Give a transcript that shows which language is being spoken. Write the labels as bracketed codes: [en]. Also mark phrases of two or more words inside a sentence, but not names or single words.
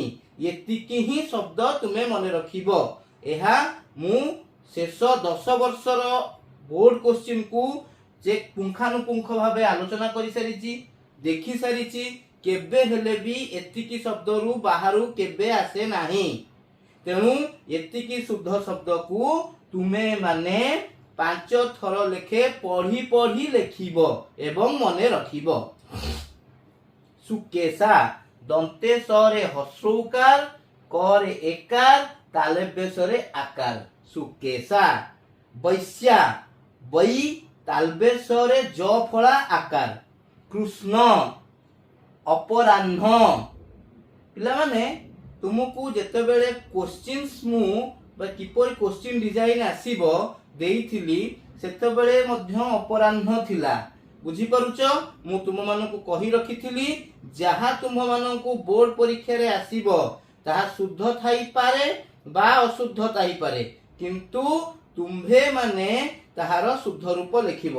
[or] ଏତିକି ହି ଶବ୍ଦ ତୁମେ ମନେ ରଖିବ। ଏହା ମୁଁ ଶେଷ 10 ବର୍ଷର [en] board question [or] କୁ ଯେ ପୁଙ୍ଖାନୁପୁଙ୍ଖ ଭାବେ ଆଲୋଚନା କରି ସାରିଛି ଦେଖି ସାରିଛି କେବେ ହେଲେ ବି ଏତିକି ଶବ୍ଦ ରୁ ବାହାରୁ କେବେ ଆସେ ନାହିଁ। ତେଣୁ ଏତିକି ଶୁଦ୍ଧ ଶବ୍ଦ କୁ ତୁମେ ମାନେ 5 ଥର ଲେଖେ ପଢ଼ି ପଢ଼ି ଲେଖିବ ଏବଂ ମନେ ରଖିବ। ସୁକେଶା ଦନ୍ତେ ସରେ ହସ୍ରୌକାର କରେ ଏକାର ତାଳବ୍ୟ ସରେ ଆକାର ସୁକେଶା। ବୈଶ୍ୟା ବୈ ତାଳବ୍ୟ ସରେ ଯ ଫଳା ଆକାର କୃଷ୍ଣ ଅପରାହ୍ନ। ପିଲା ମାନେ ତୁମକୁ ଯେତେ ବେଳେ କ୍ୱେଶ୍ଚନ୍ସ ମୁଁ ବା କିପର [en] question design [or] ଆସିବ ଦେଇଥିଲି ସେତେ ବେଳେ ମଧ୍ୟ ଅପରାହ୍ନ ଥିଲା। ବୁଝି ପାରୁଛ ମୁଁ ତୁମ ମାନଙ୍କୁ କହି ରଖିଥିଲି ଯାହା ତୁମ ମାନଙ୍କୁ ବୋର୍ଡ ପରୀକ୍ଷା ରେ ଆସିବ ତାହା ଶୁଦ୍ଧ ଥାଇ ପାରେ ବା ଅଶୁଦ୍ଧ ଥାଇ ପାରେ କିନ୍ତୁ ତୁମ୍ଭେ ମାନେ ତାହାର ଶୁଦ୍ଧ ରୂପ ଲେଖିବ।